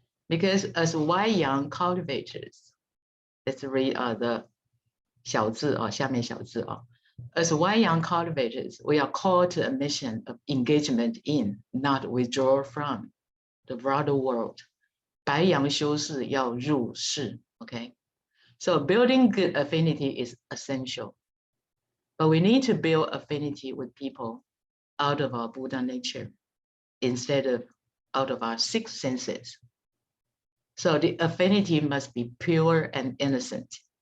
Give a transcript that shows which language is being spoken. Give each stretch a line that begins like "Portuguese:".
English: Because as Wai-yang cultivators, let's read the
Chinese: 小字 下面小字
English: As Wai-yang cultivators, we are called to a mission of engagement in, not withdraw from, the broader world.
Chinese: 白羊修士要入世, okay?
English: So building good affinity is essential. But we need to build affinity with people out of our Buddha nature instead of out of our six senses. So the affinity must be pure and innocent.